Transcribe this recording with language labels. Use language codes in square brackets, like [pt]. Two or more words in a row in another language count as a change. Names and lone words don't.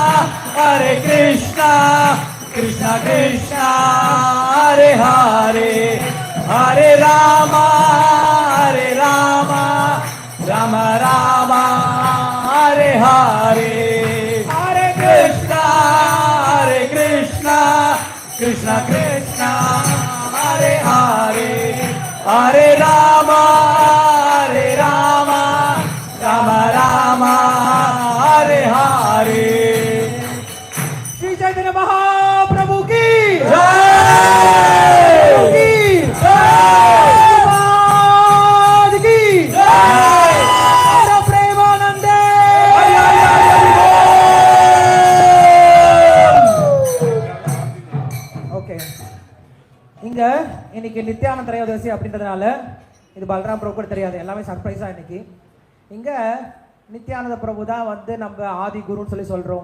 [sa] कृष्ण कृष्णा हरे हरे, हरे रामा राम रामा हरे हरे, हरे कृष्णा कृष्ण कृष्णा हरे हरे, हरे रामा राम रामा हरे हरे. [hi] श्री चैतन्य महाप्रभु की जय, की जय, प्रेमानंदे. [ta] ஓகே, இங்க இன்னைக்கு நித்யானந்த திரையோதசி அப்படின்றதுனால இது பலராம் பிரபு கூட தெரியாது, எல்லாமே சர்ப்ரைஸா இன்னைக்கு. இங்க நித்யானந்த பிரபு தான் வந்து நம்ம ஆதி குருன்னு சொல்லி சொல்றோம்.